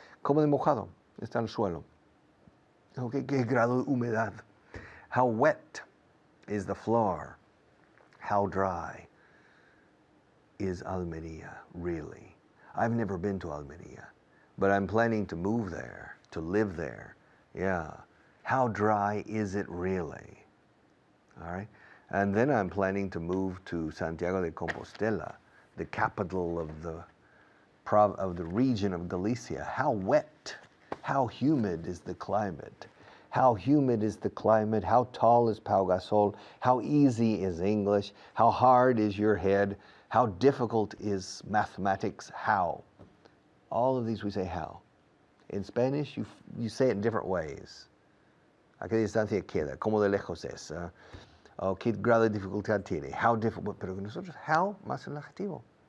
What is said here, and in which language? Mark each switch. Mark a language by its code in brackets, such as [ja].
[es] ¿Cómo de mojado está el suelo? Okay, ¿qué grado de humedad? [en] How wet is the floor? How dry is Almería, really? I've never been to Almería, but I'm planning to move there, to live there. Yeah. How dry is it really? All right. And then I'm planning to move to Santiago de Compostela, the capital of the region of Galicia. How wet, how humid is the climate? How humid is the climate? How tall is Pau Gasol? How easy is English? How hard is your head? How difficult is mathematics? How? All of these we say how. In Spanish, you say it in different ways. [es] ¿A qué distancia queda? ¿Cómo de lejos es? ¿Qué grado de dificultad tiene? [en] How difficult, [es] pero nosotros, how más el adjetivo.